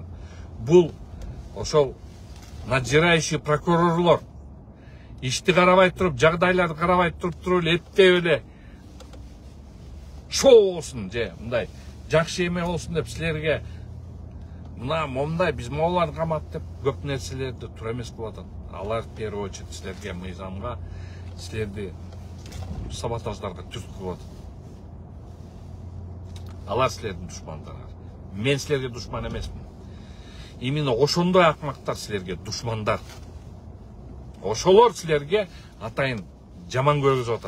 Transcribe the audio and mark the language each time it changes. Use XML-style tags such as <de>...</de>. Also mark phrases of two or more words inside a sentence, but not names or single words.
<ky>Бул ошол надзирающий прокурорлор ишти карабай туруп, жагдайларды карабай туруп эптеп эле шоу болсун же мындай жакшы эме болсун деп силерге мындай биз могуларды камат деп көп нерселерди туура эмес кылып атат. Алар</ky> <ru>в первую очередь</ru> <ky>силерге мыйзамга, силерди саботаждарга түрткү кылып атат. Алар силердин душмандарыңар. Мен силерге душман эмесмин. Именно ошондой акмактар силерге душмандар. Ошолор силерге атайын жаман көргүзүп атат.</ky>